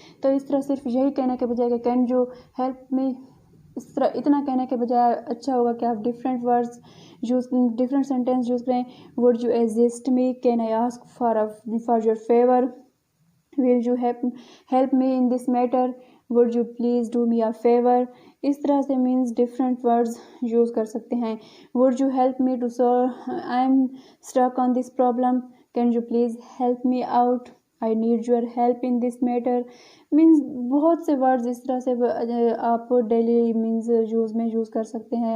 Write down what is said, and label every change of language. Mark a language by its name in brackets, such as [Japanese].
[Urdu] تو اس طرح صرف یہی کہنے کے بجائے کہ [English] can you help me, [Urdu] اس طرح اتنا کہنے کے بجائے اچھا ہوگا کہ آپ different words use, different sentence use کریں. [English] Would you assist me, can I ask for your favour, will you help me in this matter, would you please do me a favour. [Urdu] اس طرح سے مینز ڈفرینٹ ورڈز یوز کر سکتے ہیں. [English] Would you help me to solve, I am stuck on this problem, can you please help me out, I need your help in this matter. [Urdu] Means بہت سے words اس طرح سے آپ daily means use کر سکتے ہیں.